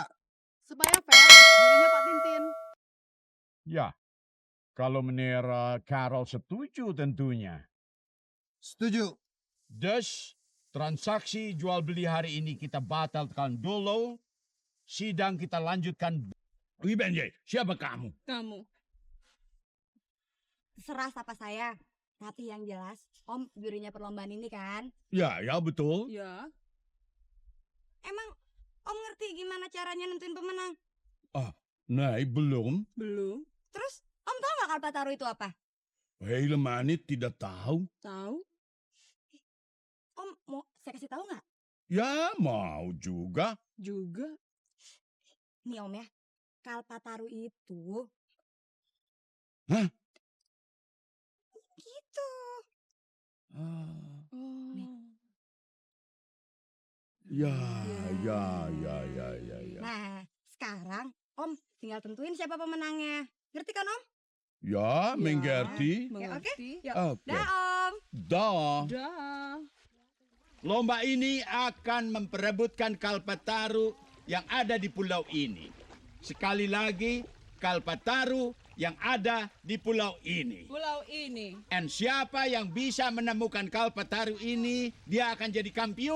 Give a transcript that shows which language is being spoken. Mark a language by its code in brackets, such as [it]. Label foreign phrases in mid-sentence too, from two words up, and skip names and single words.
[id] Supaya fair dirinya Pak Tintin. Ya, kalau meneer Karel setuju tentunya. Setuju. Dus, transaksi jual beli hari ini kita batalkan dulu. Sidang kita lanjutkan. [nl] Wie ben jij? [id] Siapa kamu? Kamu. Terserah siapa saya. Tapi yang jelas, Om jurinya perlombaan ini kan. Ya, betul. Ya. Emang Om ngerti gimana caranya nentuin pemenang? Nee, belum. Belum. Terus Om tahu nggak Kalpataru itu apa? [nl] Helemaal niet, [id] tidak tahu. Tahu? Om mau saya kasih tahu nggak? Ya, mau juga. Juga. Nih Om ya, Kalpataru itu. Hah? Gitu. Ya. Nah, sekarang Om tinggal tentuin siapa pemenangnya. Ngerti kan Om? Ja, mengerti. Ya, oke. Ya. Oké. Dah Om. Dag. Dah. Lomba ini akan memperebutkan Kalpataru yang ada di pulau ini. Sekali lagi, Kalpataru yang ada di pulau ini. Pulau ini. Dan siapa yang bisa menemukan Kalpataru ini, dia akan jadi kampiun.